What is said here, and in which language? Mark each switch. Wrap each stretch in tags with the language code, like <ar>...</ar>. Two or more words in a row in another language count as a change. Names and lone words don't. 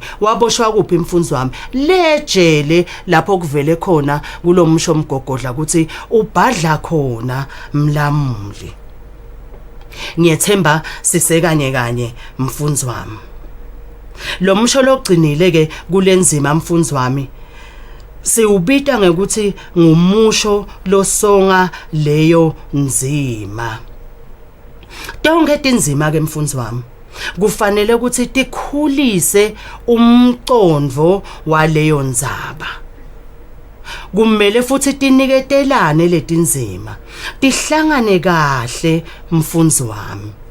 <ss>Waboshwa kuphi mfundzi wami? Lejele lapho kuvele khona kulo musho mgogodla ukuthi ubhadla khona mlamuli. Ngiyethemba sisekanye kanye mfundzi wami. Lo musho logcinile ke kulenzima mfundzi wami siubita ngekuthi ngumusho losonga leyo nzima. Tonke tinzima ke mfundzi wami kufanele ukuthi tikhulise umcondvo waleyo ndzaba. Kumele futhi tiniketelane letinzima tihlangane kahle mfundzi wami.</ss>